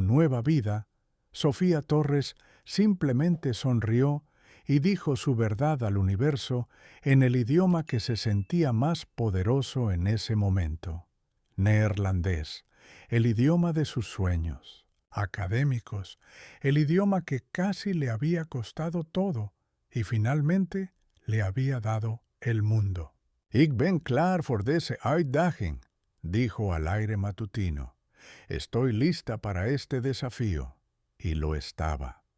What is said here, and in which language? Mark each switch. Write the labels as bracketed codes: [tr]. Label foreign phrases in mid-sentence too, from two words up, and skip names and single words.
[es] nueva vida, Sofía Torres simplemente sonrió y dijo su verdad al universo en el idioma que se sentía más poderoso en ese momento: neerlandés, el idioma de sus sueños académicos, el idioma que casi le había costado todo y finalmente le había dado el mundo. [nl] Ik ben klaar voor deze uitdaging, [es] dijo al aire matutino. Estoy lista para este desafío. Y lo estaba.